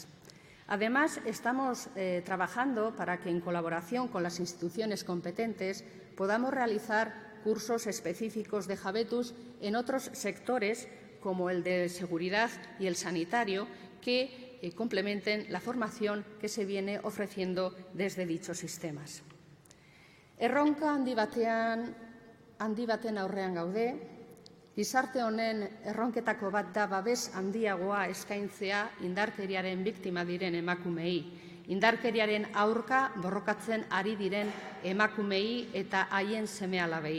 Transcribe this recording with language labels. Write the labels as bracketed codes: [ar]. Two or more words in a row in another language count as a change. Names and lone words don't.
[es] Además, estamos trabajando para que, en colaboración con las instituciones competentes, podamos realizar cursos específicos de Jabetus en otros sectores, como el de seguridad y el sanitario, que complementen la formación que se viene ofreciendo desde dichos sistemas. [eu] Erronka handi baten aurrean gaude, gizarte honen erronketako bat da babes handiagoa eskaintzea indarkeriaren biktima diren emakumei, indarkeriaren aurka borrokatzen ari diren emakumei eta haien seme-alabei.